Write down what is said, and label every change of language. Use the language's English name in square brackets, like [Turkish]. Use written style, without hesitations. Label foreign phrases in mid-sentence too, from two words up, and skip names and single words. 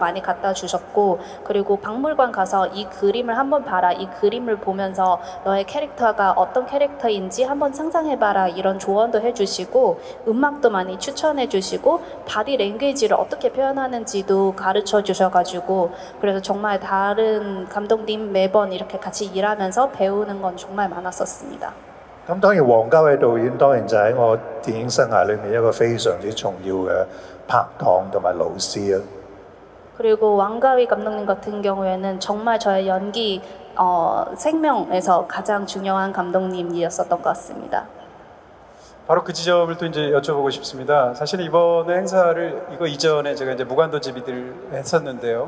[Korean] 많이 갖다 주셨고, 그리고 박물관 가서 이 그림을 한번 봐라, 이 그림을 보면서 너의 캐릭터가 어떤 캐릭터인지 한번 상상해봐라, 이런 조언도 해주시고, 음악도 많이 추천해 주시고, 바디 랭귀지를 어떻게 표현하는지도 가르쳐 주셔가지고, 그래서 정말 다른 감독님 매번 이렇게 같이 일하면서 배우는 건 정말 많았었습니다. [Cantonese] 咁當然王家衛導演當然就喺我電影生涯裏面一個非常之重要嘅拍檔同埋老師啊。 [Korean] 그리고 왕가위 감독님 같은 경우에는 정말 저의 연기 생명에서 가장 중요한 감독님이었었던 것 같습니다. 바로 그 지점을 또 이제 여쭤보고 싶습니다. 사실 이번에 행사를 이거 이전에 제가 이제 무간도 집이들 했었는데요.